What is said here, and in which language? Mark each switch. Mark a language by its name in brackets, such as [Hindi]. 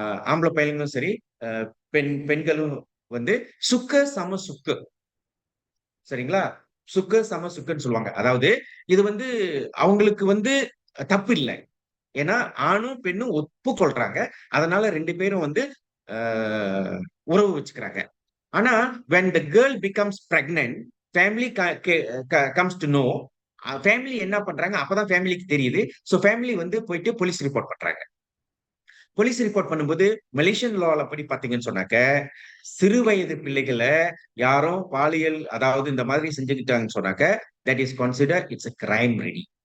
[Tamil] ஆம்பளை பையன்களும் சரி, பெண்களும் வந்து சுக்க சம சுக்கு, சரிங்களா? சுக்க சம சுக்குன்னு சொல்லுவாங்க. அதாவது இது வந்து அவங்களுக்கு வந்து தப்பு இல்லை. ஏன்னா ஆணும் பெண்ணும் ஒப்புக்கொள்றாங்க. அதனால 2 பேரும் வந்து உறவு வச்சுக்கிறாங்க. [English] ஆனா when the girl becomes pregnant, family comes to know. [Tamil] Family என்ன பண்றாங்க, அப்பதான் ஃபேமிலிக்கு தெரியுது. சோ ஃபேமிலி வந்து போயிட்டு போலீஸ் ரிப்போர்ட் பண்றாங்க. போலீஸ் ரிப்போர்ட் பண்ணும்போது மலேசியன் லால படி பாத்தீங்கன்னு சொன்னாக்க, சிறு வயது பிள்ளைகளை யாரும் பாலியல் அதாவது இந்த மாதிரி செஞ்சுக்கிட்டாங்கன்னு சொன்னாக்க, [English] that is considered it's a crime ready.